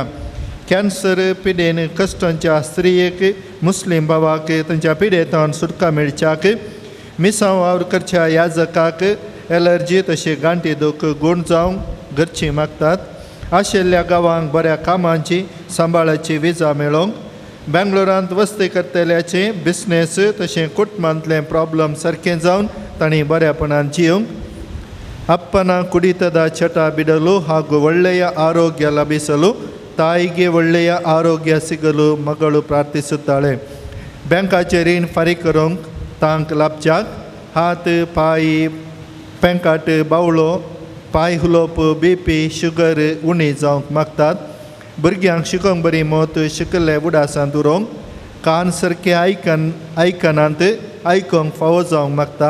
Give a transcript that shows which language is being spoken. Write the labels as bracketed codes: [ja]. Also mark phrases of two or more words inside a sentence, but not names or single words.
[kok] कॅन्सर पिडेन कश्टांच्या स्त्रियेक, मुस्लीम भावाक तांच्या पिडेतावन सुटका मेळच्याक, मिसांव वावर करच्या याजकाक एलर्जी तशें गांठी दूख गूण जावंक घरचीं मागतात. आशिल्ल्या गांवांक बऱ्या कामांची सांबाळाची विजा मेळोवंक, बेंगलोरांत वस्ती करतल्याचें बिझनेस तशें कुटुंबांतलें प्रॉब्लम सारकें जावन तांणी बऱ्यापणान जियोवंक, [kn] ಅಪ್ಪನ ಕುಡಿತದ ಚಟ ಬಿಡಲು ಹಾಗೂ ಒಳ್ಳೆಯ ಆರೋಗ್ಯ ಲಭಿಸಲು ತಾಯಿಗೆ ಒಳ್ಳೆಯ ಆರೋಗ್ಯ ಸಿಗಲು ಮಗಳು ಪ್ರಾರ್ಥಿಸುತ್ತಾಳೆ. [kok] बँकाचे रीण फारीक करूंक तांक लाभच्याक, हात पाय पेंकाट बावळो, पाय हुलोप, BP शुगर उणी जावंक मागतात. भुरग्यांक शिकोवंक बरी मोत शिकले उडासांत उरोवंक, कान सारके आयकनांत आयकोंक फावो जावंक मागता.